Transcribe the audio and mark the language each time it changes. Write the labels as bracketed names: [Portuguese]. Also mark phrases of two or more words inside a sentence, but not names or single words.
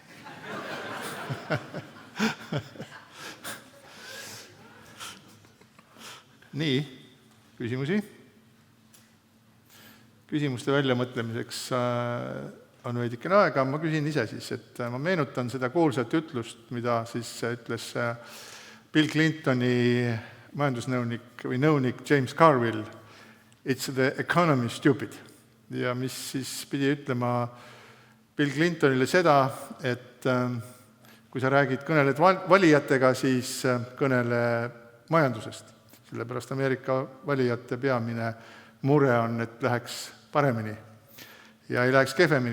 [Estonian] Nii, küsimusi? Küsimuste väljamõtlemiseks on veidikene aega, ma küsin ise siis, et ma meenutan seda kuulsat ütlust, mida siis ütles Bill Clintoni majandusnõunik või nõunik James Carville, [English] it's the economy stupid. [Estonian] Ja mis siis pidi ütlema Bill Clintonile seda, et kui sa kõneled valijatega, siis kõnele majandusest. Sellepärast Ameerika valijate peamine mure on, et läheks paremini ja ei läheks kehvemini.